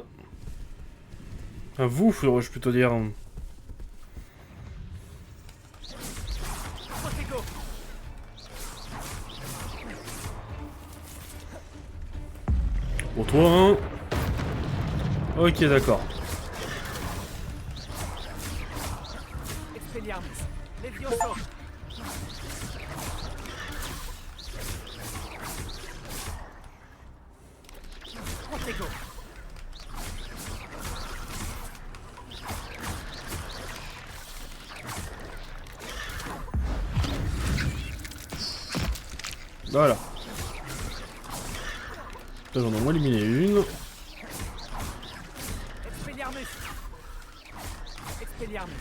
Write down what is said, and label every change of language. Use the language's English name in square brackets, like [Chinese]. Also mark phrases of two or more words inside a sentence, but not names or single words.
[French] Ah, vous, je plutôt dire. Protego. Pour toi, hein. Ok, d'accord. Expelliarmus. Levioso. Protego. Voilà. Là, j'en ai au moins éliminé une. Expelliarmus. Expelliarmus.